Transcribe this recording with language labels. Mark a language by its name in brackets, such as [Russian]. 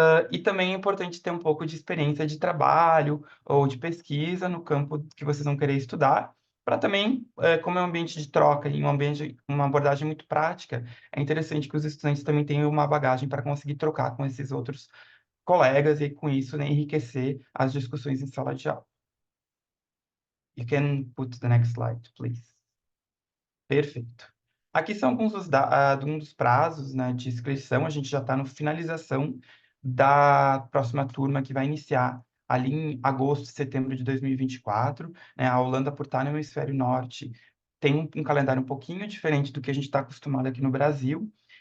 [Portuguese] E também é importante ter um pouco de experiência de trabalho ou de pesquisa no campo que vocês vão querer estudar, para também, como é um ambiente de troca e uma abordagem muito prática, é interessante que os estudantes também tenham uma bagagem para conseguir trocar com esses outros colegas e, com isso, né, enriquecer as discussões em sala de aula. [English] You can put the next slide, please. [Portuguese] Perfeito. Aqui são alguns dos prazos, né, de inscrição. A gente já está no finalização da próxima turma, que vai iniciar ali em agosto, setembro de 2024. Né? A Holanda, por estar no hemisfério norte, tem um calendário um pouquinho diferente do que a gente está acostumado aqui no Brasil.